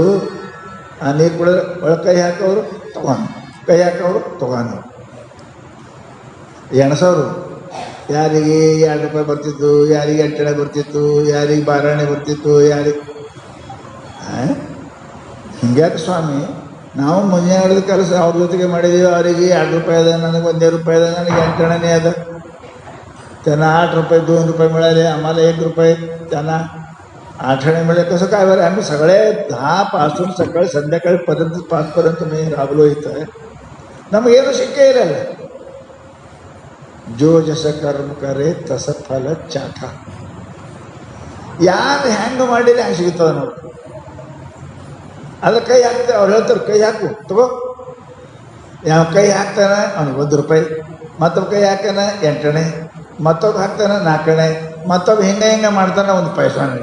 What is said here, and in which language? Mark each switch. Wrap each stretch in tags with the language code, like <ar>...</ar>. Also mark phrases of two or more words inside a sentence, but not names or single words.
<kn>ಆ ನೀರು ಕುಡಿದ್ರೆ ಒಳಗೆ ಕೈ ಹಾಕೋರು ತೊಗೊಂಡು, ಕೈ ಹಾಕೋರು ತೊಗೊಂಡು ಎಣಸೋರು. ಯಾರಿಗೆ 2 ರೂಪಾಯಿ ಬರ್ತಿತ್ತು, ಯಾರಿಗೆ 8 ಬರ್ತಿತ್ತು, ಯಾರಿಗೆ 12 ಬರ್ತಿತ್ತು, ಯಾರಿಗೆ ಹಿಂಗ್ಯಾಕೆ ಸ್ವಾಮಿ ನಾವು ಮುಂಜಾನೆ ಕೆಲಸ ಅವ್ರ ಜೊತೆಗೆ ಮಾಡಿದ್ದೀವಿ. ಅವರಿಗೆ 2 ರೂಪಾಯಿ ಅದ, ನನಗೆ 1 ರೂಪಾಯಿ ಅದ, ನನಗೆ 8 ಅದ.</kn> <mr>त्यांना 8 रुपये 2 रुपये मिळाले, आम्हाला 1 रुपये, त्यांना 8 मिळाले. कसं काय बरं? आम्ही सगळे 10 पासून सकाळी संध्याकाळीपर्यंत 5 पर्यंत मी राबलो इथं.</mr> <kn>ನಮಗೇನು ಶಿಕ್ಷೆ ಇರಲ್ಲ.</kn> <mr>जो जस कर्म करे तस फल चाट.</mr> <kn>ಯಾರು ಹೆಂಗೆ ಮಾಡಿದ್ರೆ ಹಂಗೆ ಸಿಗ್ತದೆ ನೋಡಿ. ಅದ್ರ ಕೈ ಹಾಕ್ತಾರೆ, ಅವ್ರು ಹೇಳ್ತಾರೆ ಕೈ ಹಾಕು ತಗೋ. ಯಾವ ಕೈ ಹಾಕ್ತಾನೆ ಅವ್ನಿಗೆ 1 ರೂಪಾಯಿ, ಮತ್ತೊಬ್ಬ ಕೈ ಹಾಕ್ತಾನೆ 8 ಮತ್ತೊಬ್ಬ ಹಾಕ್ತಾನೆ 4 ಮತ್ತೊಬ್ಬ ಹಿಂಗೆ ಮಾಡ್ತಾನೆ 1 ಪೈಸಾನೆ.</kn>